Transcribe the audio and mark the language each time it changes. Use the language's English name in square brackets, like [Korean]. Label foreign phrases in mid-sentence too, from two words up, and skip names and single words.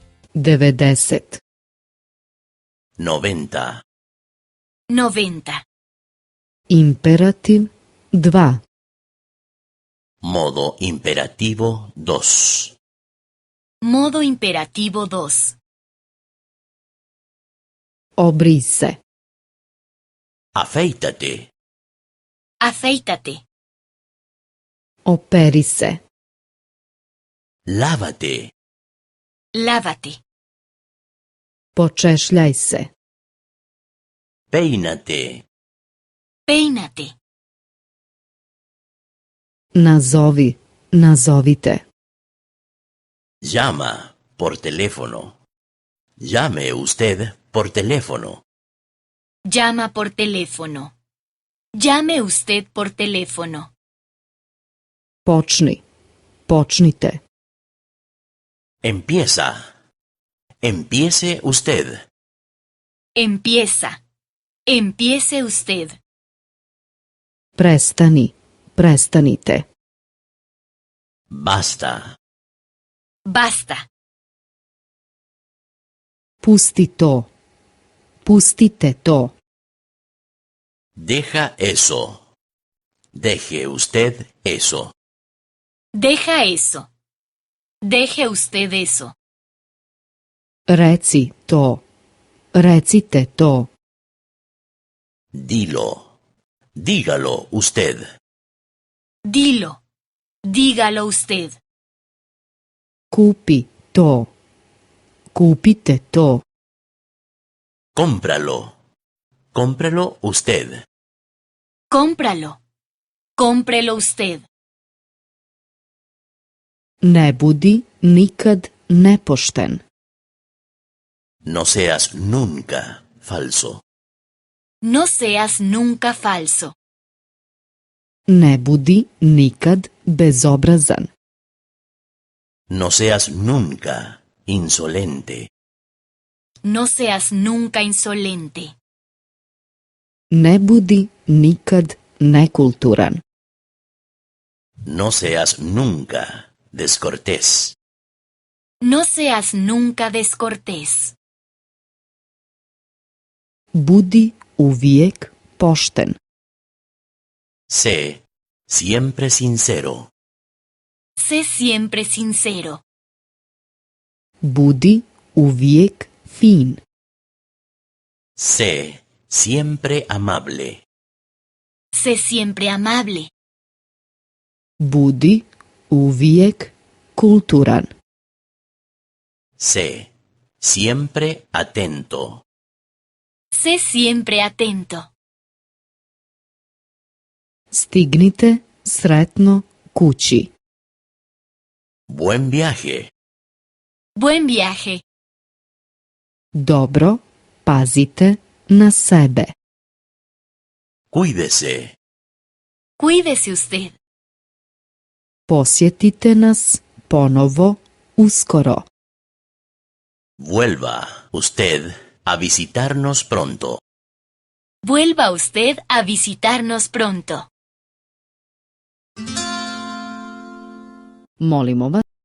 [Croatian] 90. 90. 90. Imperativ 2. [Spanish] Modo imperativo 2. Modo imperativo 2. [Croatian] Obri se. [Spanish] Afeítate. Afeítate. [Croatian] Operi se. [Spanish] Lávate. Lávate. [Croatian] Počešljaj se. [Spanish] Peínate. Peínate. [Croatian] Nazovi, nazovite. [Spanish] Llama por teléfono. Llame usted por teléfono. Llama por teléfono. Llame usted por teléfono. [Croatian] Počni, počnite. [Spanish] Empieza. Empiece usted. Empieza. Empiece usted. [Croatian] Prestani, prestanite. [Spanish] Basta. Basta. [Croatian] Pusti to. Pustite to. [Spanish] Deja eso. Deje usted eso. Deja eso. Deje usted eso. [Croatian] Reci to. Recite to. [Spanish] Dilo. Dígalo usted. Dilo. Dígalo usted. [Croatian] Kupi to. Kupite to. [Spanish] Cómpralo. Cómpralo usted. Cómpralo. Cómprelo usted. [Croatian] Ne budi nikad nepošten. [Spanish] No seas nunca falso. No seas nunca falso. [Croatian] Ne budi nikad bezobrazan. [Spanish] No seas nunca insolente. No seas nunca insolente. [Croatian] Ne budi nikad nekulturan. [Spanish] No seas nunca descortés. No seas nunca descortés. [Croatian] Budi uvijek pošten. [Spanish] Sé siempre sincero. Sé siempre sincero. [Croatian] Budi uvijek fin. [Spanish] Sé siempre amable. Sé siempre amable. [Croatian] Budi uvijek kulturan. [Spanish] Sé siempre atento. Sé siempre atento. [Croatian] Stignite sretno kući. [Spanish] Buen viaje. Buen viaje. [Croatian] Dobro pazite na sebe. [Spanish] Cuídese. Cuídese usted. [Croatian] Posjetite nas ponovo uskoro. [Spanish] Vuelva usted a visitarnos pronto. Vuelva usted a visitarnos pronto. [Croatian] Molimo vas